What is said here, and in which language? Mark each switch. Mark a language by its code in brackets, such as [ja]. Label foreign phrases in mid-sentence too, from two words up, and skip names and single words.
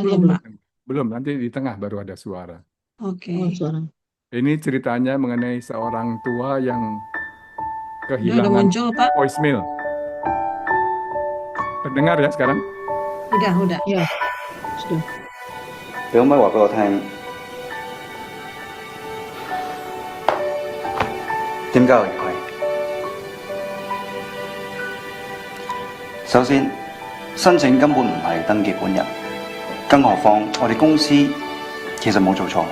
[id] belum, belum. Pak. Belum, nanti di tengah baru ada suara. Oke. Oh, suara. Ini ceritanya mengenai seorang tua yang Udah kehilangan muncul, Pak. voicemail. Terdengar ya sekarang? Udah. Ya, sudah. [yue] 你可唔可以話俾我聽，點解我要虧？首先，申請根本唔係登記本人，更何況我哋公司其實冇做錯。